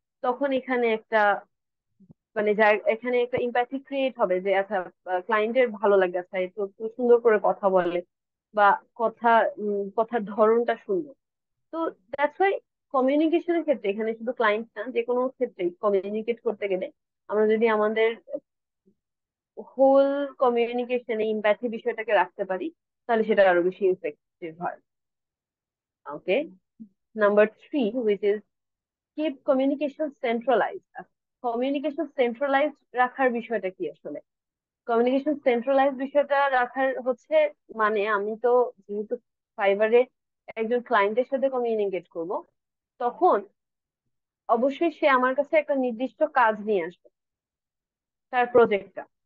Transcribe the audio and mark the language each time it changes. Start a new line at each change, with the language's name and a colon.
Bangla: তখন এখানে একটা মানে এখানে একটা ইম্প্যাথি ক্রিয়েট হবে যে আচ্ছা, ক্লায়েন্টের ভালো লাগে, আচ্ছা এ তো খুব সুন্দর করে কথা বলে, বা কথা কথার ধরনটা সুন্দর। তো দ্যাটস ওয়াই কমিউনিকেশনের ক্ষেত্রে, এখানে শুধু ক্লায়েন্ট না, যে কোনো ক্ষেত্রেই কমিউনিকেট করতে গেলে আমরা যদি আমাদের হোল কমিউনিকেশনে ইম্প্যাথি বিষয়টাকে রাখতে পারি, তাহলে সেটা আরো বেশি ইফেক্টিভ হয়।
English: Okay, number 3, which is keep communication centralized.
Bangla: Communication centralised রাখার বিষয়টা কি আসলে? কমিউনিকেশন সেন্ট্রালাইজ বিষয়টা রাখার হচ্ছে, মানে আমি তো যেহেতু ফাইবারে একজন ক্লায়েন্টের সাথে কমিউনিকেট করব, তখন অবশ্যই সে আমার কাছে একটা নির্দিষ্ট কাজ নিয়ে আসবে, তার প্রজেক্টটা।